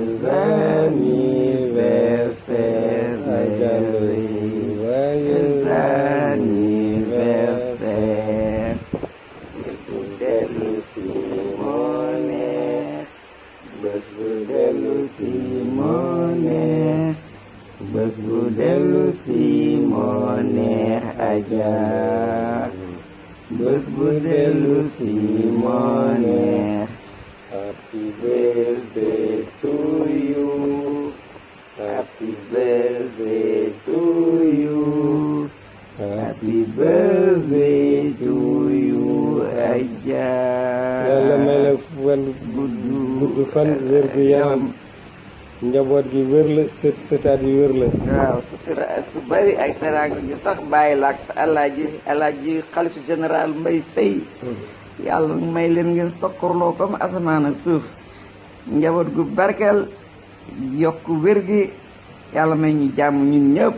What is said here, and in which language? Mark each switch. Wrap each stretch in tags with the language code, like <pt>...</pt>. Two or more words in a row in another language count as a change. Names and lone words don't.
<wo>anniversaire Adja Ndoye</wo> <fr>joyeux anniversaire</fr> <wo>bés bu dellu si moo neex bés bu dellu si moo neex bés bu dellu si moo neex Adja bés bu dellu si moo neex</wo> <en>happy birthday to you happy birthday to you happy birthday to you Adja</en> <wo>yàlla may la fan gudd fan wér gu yaram njaboot gi wér la sëtaat yi wér la waaw sutura su bari ak teraanga gi sax bàyyi la ak sa alaaji</wo> <fr>xalif général</fr> <wo>Mbay Sey yàlla may leen ngeen sokkorloo comme asamaan ak suuf njaboot gu barkeel yokk wér gi yàlla may ñu jàmm ñun ñëpp</wo>